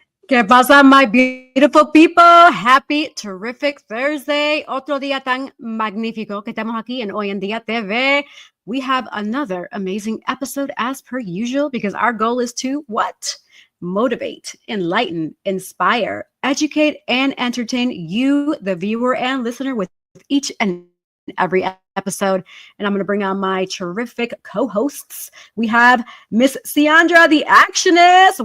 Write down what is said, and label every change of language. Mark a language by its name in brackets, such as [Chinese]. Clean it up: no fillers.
[Spanish] ¿Qué pasa, [English] my beautiful people? Happy, terrific Thursday. [Spanish] Otro día tan magnífico que estamos aquí en Hoy en Día TV. [English] We have another amazing episode as per usual because our goal is to what? Motivate, enlighten, inspire, educate, and entertain you, the viewer and listener, with each and every episode. And I'm going to bring on my terrific co-hosts. We have Miss Ciandra, the actionist.